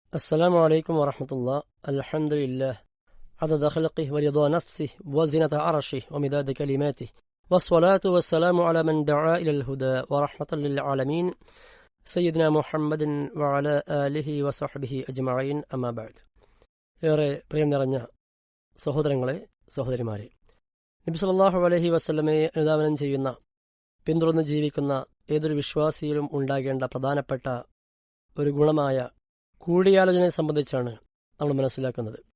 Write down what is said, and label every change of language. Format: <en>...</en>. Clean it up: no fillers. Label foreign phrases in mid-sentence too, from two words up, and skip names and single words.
<ar>السلام عليكم ورحمة الله. الحمد لله عدد خلقه ورضا نفسه وزنة عرشه ومداد كلماته والصلاة والسلام على من دعا إلى الهدى ورحمة للعالمين سيدنا محمد وعلى آله وصحبه أجمعين أما بعد.</ar> <ml>ഏറെ പ്രിയം നിറഞ്ഞ സഹോദരങ്ങളെ, സഹോദരിമാരെ, നബി</ml> <ar>صلى الله عليه وسلم</ar> <ml>അനുധാവനം ചെയ്യുന്ന, പിന്തുടർന്ന് ജീവിക്കുന്ന ഏതൊരു വിശ്വാസിയിലും ഉണ്ടാകേണ്ട പ്രധാനപ്പെട്ട ഒരു ഗുണമായ കൂടിയാലോചനയെ സംബന്ധിച്ചാണ് നമ്മൾ മനസ്സിലാക്കുന്നത്.</ml>